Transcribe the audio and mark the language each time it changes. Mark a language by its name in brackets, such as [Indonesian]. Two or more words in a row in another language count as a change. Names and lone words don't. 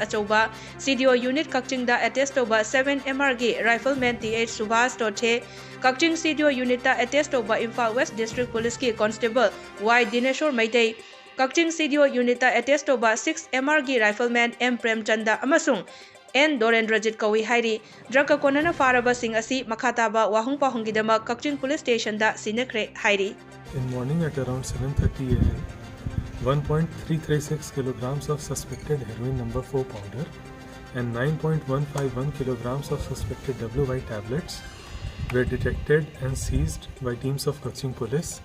[Manipuri] achoba [English] CDO unit [Manipuri] Kakching da attest toba 7 MRG rifleman TH Subhas Dothe Kakching [English] CDO unit [Manipuri] da attest toba Imphal West District Police ki constable Y Dineshwar Maitei Kakching [English] CDO unit [Manipuri] da attest toba 6 MRG rifleman M Premchanda amasung N Dorendrajit Kawi hairi drug konana faraba sing asi makhataba wahung pahungidama Kakching Police Station da Sinakre hairi [English] In morning at around 7:30 am, 1.336 kilograms of suspected heroin number 4 powder and 9.151 kilograms of suspected WY tablets were detected and seized by teams of Kakching Police.